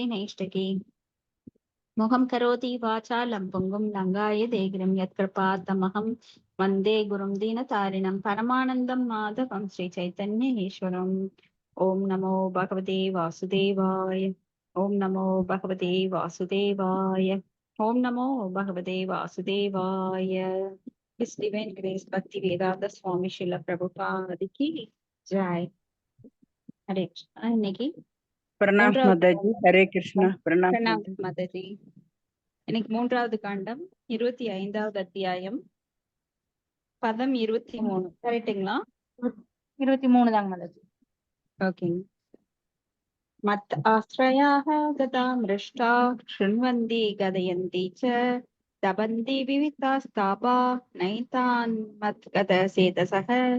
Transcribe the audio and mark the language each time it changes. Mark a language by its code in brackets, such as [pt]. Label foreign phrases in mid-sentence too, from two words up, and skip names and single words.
[sa] नैष्ठिकी मुखं करोति वाचालं पुङ्गुं लङ्गाय देगिरिं यत्कृपातमहं वन्दे गुरुं दीनतारिणं परमानन्दं माधवं श्रीचैतन्येश्वरम् ॐ नमो भगवते वासुदेवाय ॐ नमो भगवते वासुदेवाय ॐ नमो भगवते वासुदेवाय [en] His Divine Grace [sa] Bhakti Vedanta Swami Srila Prabhupada [hi] की जय. हरे कृष्ण இன்னைக்கு प्रणाम [ta] மூன்றாவது [hi] माताजी, हरे कृष्णा। प्रणाम [ta] பிரணாம் [hi] माताजी। [ta] மாதாஜி. இன்னைக்கு மூன்றாவது காண்டம் 25வது அத்தியாயம் பதம் 23 கரெக்டுங்களா? 23 தாங்க மாதாஜி. [sa] ஓகேங்க. मत् आश्रयाः कथा मृष्टाः शृण्वन्ति कथयन्ति च तपन्ति विविधास् तापा नैतान् मद् गत चेतसः.